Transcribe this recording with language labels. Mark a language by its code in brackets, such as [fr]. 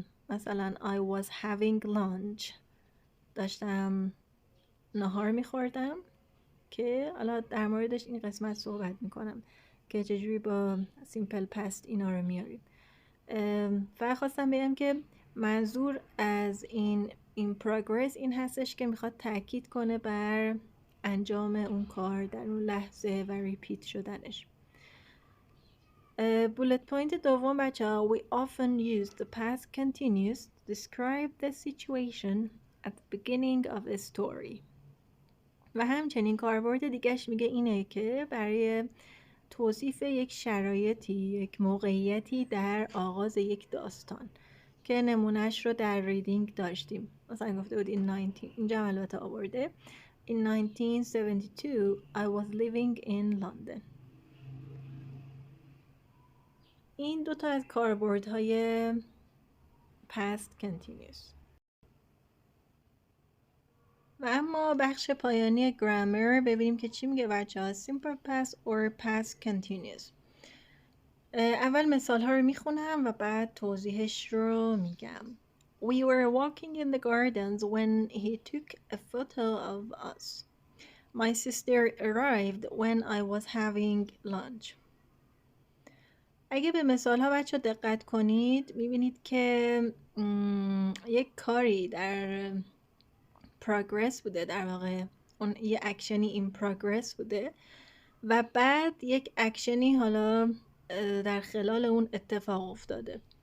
[fa] مثلا [en] I was having lunch، [fa] داشتم نهار میخوردم که حالا در موردش این قسمت صحبت میکنم که چجوری با سیمپل پست اینا رو میاریم. فقط خواستم بگم که منظور از این پروگرس این هستش که میخواد تاکید کنه بر انجام اون کار در اون لحظه و ریپیت شدنش. بولت پوینت دوم بچه ها [en] we often use the past continuous to describe the situation at the beginning of a story. [fa] و همچنین کاربرد دیگهش میگه اینه که برای توصیف یک شرایطی، یک موقعیتی در آغاز یک داستان که نمونهش رو در ریدینگ داشتیم. مثلا گفته بود اینجا البته آورده [en] In 1972 I was living in London. [fa] این دوتا از کاربردهای past continuous. و اما بخش پایانی گرامر ببینیم که چی میگه بچه ها. [en] simple past or past continuous. [fa] اول مثال ها رو میخونم و بعد توضیحش رو میگم. [en] We were walking in the gardens when he took a photo of us. My sister arrived when I was having lunch. [fa] اگه به مثال ها بچه دقت کنید میبینید که یک کاری در progress بوده، در واقع اون یه اکشنی این progress بوده و بعد یک اکشنی حالا در خلال اون اتفاق افتاده.